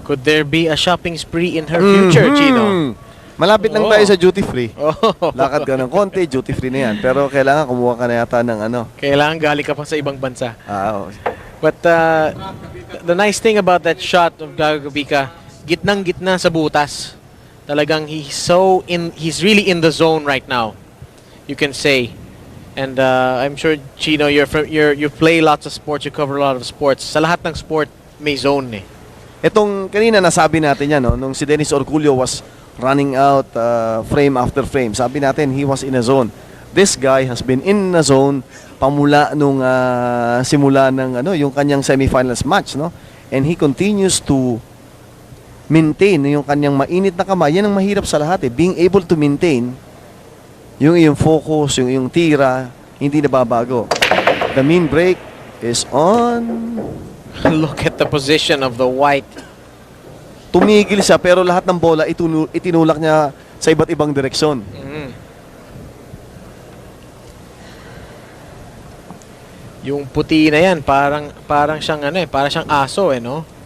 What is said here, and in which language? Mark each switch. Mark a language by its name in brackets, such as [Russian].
[English] Could there be a shopping spree in her future, Chino? [Filipino] Malapit lang Oo. tayo sa duty free. Oh. Lakad ka ng konti, duty free na yan. Pero kailangan kumuha ka na yata ng ano. Kailangan galing ka pa sa ibang bansa. Oo. [English] But the nice thing about that shot of Gabica, [Filipino] gitnang-gitna sa butas. [English] Talagang he's really in the zone right now. You can say. And I'm sure Chino, you play lots of sports, you cover a lot of sports. [Filipino] Sa lahat ng sport may zone eh. Itong kanina nasabi natin yan, no, nung si Dennis Orcullo [English] was running out frame after frame. [Filipino] Sabi natin [English] he was in a zone. This guy has been in a zone [Filipino] pamula nung simula ng yung kanyang [English] semifinals match, no? And he continues to maintain [Filipino] yung kanyang mainit na kamay. Yan ang mahirap sa lahat eh. [English] Being able to maintain yung focus, [Filipino] yung tira, hindi nababago. [English] The mean break is on. Look at the position of the white. [Filipino] Tumigil siya pero lahat ng bola itinulak niya sa iba't ibang direksyon. Yung puti na yan, parang siyang parang siyang aso no?